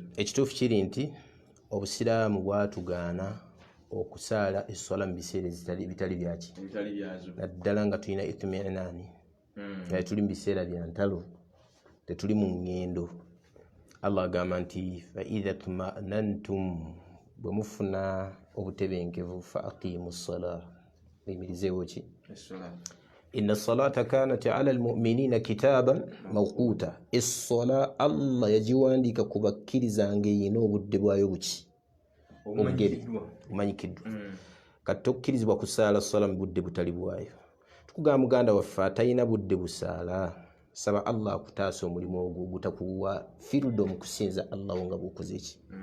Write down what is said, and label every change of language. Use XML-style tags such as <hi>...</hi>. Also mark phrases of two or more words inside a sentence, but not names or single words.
<lg>Ekituufu kiri nti obusiraamu bwatugaana okusaala eswala mu biseera bitali byaki, naddala nga tulina itmi'inaani, nga tuli mu biseera bya ntalo, tetuli mu ngendo. Allah agamba nti</lg> <ar>فإذا اطمأننتم,</ar> <lg>bwe mufuna obutebenkevu</lg> <ar>فأقيموا الصلاة,</ar> <lg>muyimirizeewo ki,</lg> <ar>إن الصلاة كانت على المؤمنين كتابا موقوتا.</ar> <lg>Essola Allah yagiwandiika ku bakkiriza ng'eyina obudde bwayo buki, omanyikiddwa. Kati tokkirizibwa kusaala sola mu budde butali bwayo. Tukugamba muganda waffe atalina budde busaala, saba Allah akutaasa omulimu ogwo gutakuwa freedom kusinza Allah nga bw'okoze ki.</lg>